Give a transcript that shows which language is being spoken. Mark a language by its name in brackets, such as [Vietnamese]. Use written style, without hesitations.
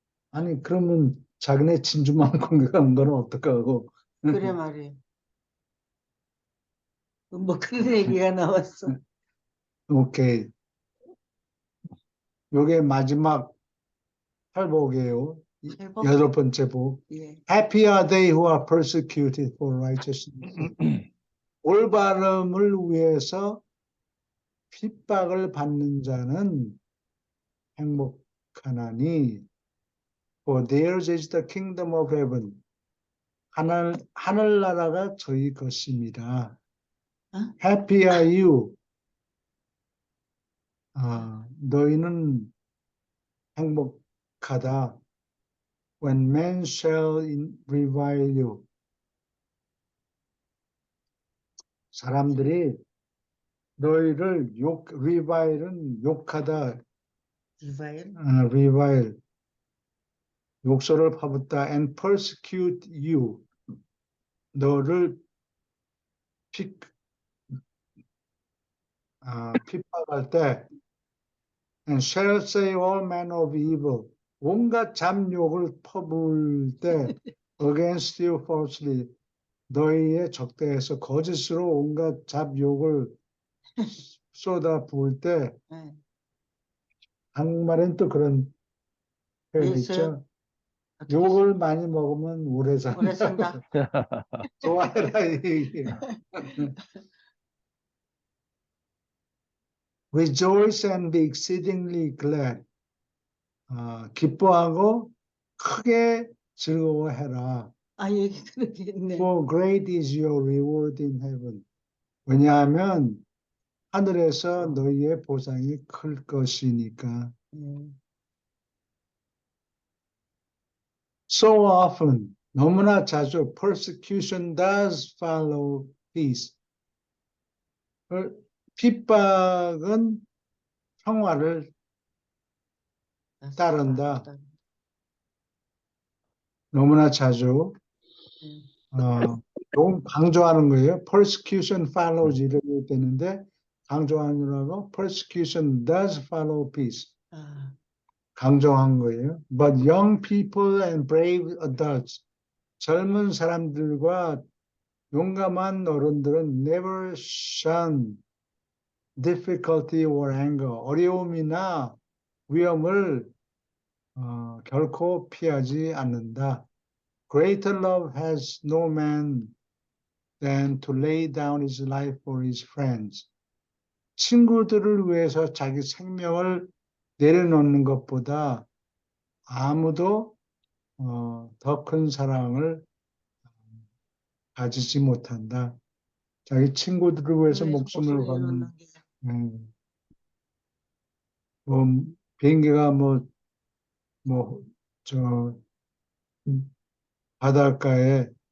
[Korean] 아니 그러면 자기네 진주만 공격한 거는 어떡하고. 그래 말이에요. 뭐 그런 얘기가 나왔어. 오케이. 요게 마지막 팔복이에요. 팔복? 8번째 복. 예. [English] Happy are they who are persecuted for righteousness. [Korean] 올바름을 위해서 핍박을 받는 자는 행복하나니 [English] For theirs is the kingdom of heaven. [Korean] 하늘나라가 저희 것입니다. 어? [English] Happy are you. [Korean] 너희는 행복하다. [English] When men shall revile you. [Korean] 사람들이 너희를 revile은 욕하다. 리바일? revile. 욕설을 퍼붓다. [English] And persecute you. [Korean] 너를 핍박할 때 [English] and shall say all manner of evil. [Korean] 온갖 잡욕을 퍼부을 때 [English] against you falsely. [Korean] 너희의 적대에서 거짓으로 온갖 잡욕을 쏟아 부을 때 네. 한국말엔 또 그런 표현이 있어요? 있죠. 욕을 많이 먹으면 오래 오래 산다. 산다. 좋아해라 이 얘기야. [English] Rejoice and be exceedingly glad. [Korean] 기뻐하고 크게 즐거워해라. 아, 여기 그렇게 있네. [English] For great is your reward in heaven. [Korean] 왜냐하면 하늘에서 너희의 보상이 클 것이니까. [English] So often, [Korean] 너무나 자주 [English] persecution does follow peace. [Korean] 핍박은 평화를 따른다. 너무나 자주 너무 강조하는 거예요. [English] Persecution follows [Korean] 이렇게 되는데 강조하느라고 [English] persecution does follow peace. 아, [Korean] 강조한 거예요. [English] But young people and brave adults, [Korean] 젊은 사람들과 용감한 어른들은 [English] never shun difficulty or anger, [Korean] 어려움이나 위험을 결코 피하지 않는다. [English] Greater love has no man than to lay down his life for his friends. [Korean] 친구들을 위해서 자기 생명을 내려놓는 것보다 아무도 더 큰 사랑을 가지지 못한다. 자기 친구들을 위해서 목숨을 거는 뭐 비행기가 저 바닷가에